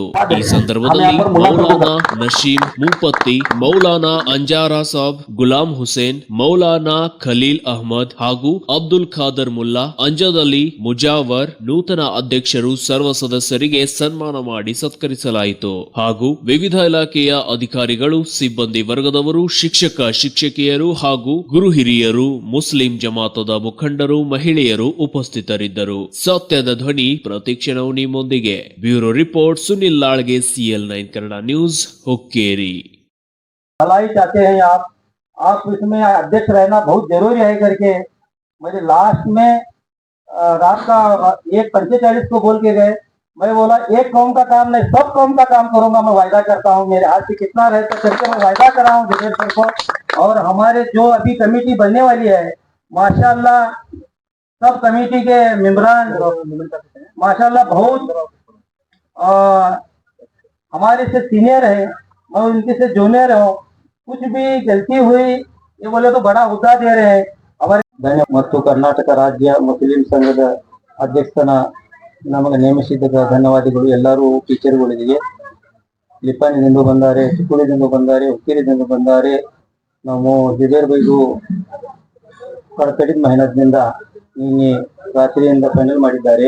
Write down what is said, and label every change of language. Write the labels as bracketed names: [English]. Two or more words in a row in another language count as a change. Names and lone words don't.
[Kannada] ಈ ಸಂದರ್ಭದಲ್ಲಿ ಮೌಲಾನಾ ನಶೀಂ ಮೂಪತ್ತಿ, ಮೌಲಾನಾ ಅಂಜಾರಾ ಸಾಬ್, ಗುಲಾಂ ಹುಸೇನ್, ಮೌಲಾನಾ ಖಲೀಲ್ ಅಹಮದ್ ಹಾಗೂ ಅಬ್ದುಲ್ ಖಾದರ್ ಮುಲ್ಲಾ, ಅಂಜದ್ ಅಲಿ ಮುಜಾವರ್ ನೂತನ ಅಧ್ಯಕ್ಷರು ಸರ್ವ ಸದಸ್ಯರಿಗೆ ಸನ್ಮಾನ ಮಾಡಿ ಸತ್ಕರಿಸಲಾಯಿತು ಹಾಗೂ ವಿವಿಧ ಇಲಾಖೆಯ ಅಧಿಕಾರಿಗಳು, ಸಿಬ್ಬಂದಿ ವರ್ಗದವರು, ಶಿಕ್ಷಕಿಯರು ಹಾಗೂ ಗುರು ಹಿರಿಯರು, ಮುಸ್ಲಿಂ ಜಮಾತದ ಮುಖಂಡರು, ಮಹಿಳೆಯರು ಉಪಸ್ಥಿತರಿದ್ದರು. ಸತ್ಯದ ಧ್ವನಿ ಪ್ರತಿಕ್ಷಣವು ನಿಮ್ಮೊಂದಿಗೆ. ಬ್ಯೂರೋ ರಿಪೋರ್ಟ್ ಸುನಿಲ್ लाड़गे, CL9 कन्नड़ न्यूज, हुक्केरी। [Hindi] भलाई चाहते हैं आप इसमें अध्यक्ष रहना बहुत जरूरी है करके मुझे लास्ट में रात का 1:45 को बोल के गए। मैं बोला एक कौम का काम नहीं, सब कौम का काम करूंगा, मैं वायदा करता हूँ, मेरे हाथ से कितना रहता करके मैं वायदा कर रहा हूँ जगह सर को। और हमारे जो अभी कमेटी बनने वाली है माशाल्लाह, सब कमेटी के मेंबरान माशाल्लाह बहुत हमारे से सीनियर है, मैं उनके से जूनियर हूँ। कुछ भी गलती हुई ये बोले तो बड़ा हुद्दा दे रहे हैं हमारे। [Kannada] ಮತ್ತು ಕರ್ನಾಟಕ ರಾಜ್ಯ ಮುಸ್ಲಿಂ ಸಂಘದ ಅಧ್ಯಕ್ಷನ ನಮಗೆ ನೇಮಿಸಿದ ಧನ್ಯವಾದಗಳು. ಎಲ್ಲರೂ ಟೀಚರ್ಗಳಿಗೆ ಲಿಪಾನಿನಿಂದ ಬಂದಾರೆ, ಚಿಕ್ಕುಳಿದಿಂದ ಬಂದಾರೆ, ಹುಕ್ಕೇರಿದಿಂದ ಬಂದಾರೆ. ನಾವು ಹಿರಿಯರ್ ಬೈದು ಕಡಿಮೆ ಮೆಹನತ್ನಿಂದ ನಿನ್ನೆ ರಾತ್ರಿಯಿಂದ ಫೈನಲ್ ಮಾಡಿದ್ದಾರೆ.